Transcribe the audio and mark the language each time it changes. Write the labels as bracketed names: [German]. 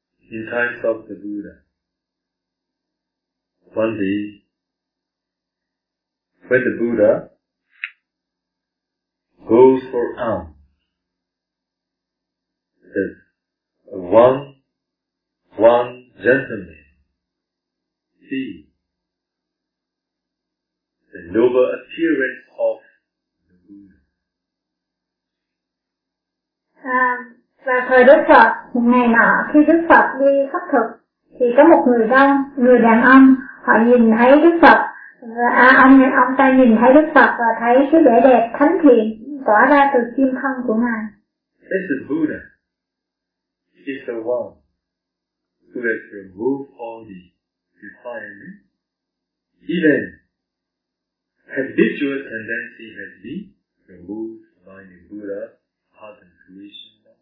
[English] In times of the Buddha, one day, when the Buddha goes for alms, there's one gentleman see the noble appearance of the Buddha. [Vietnamese] Và thời Đức Phật, một ngày nọ khi Đức Phật đi khất thực thì có một người đàn ông, họ nhìn thấy Đức Phật và ông ta nhìn thấy Đức Phật và thấy cái vẻ đẹp thánh thiện tỏa ra từ kim thân của ngài. [English] This is Buddha. He's the one who has removed all the defilements. Even habitual tendency has been removed by the Buddha heart and creation.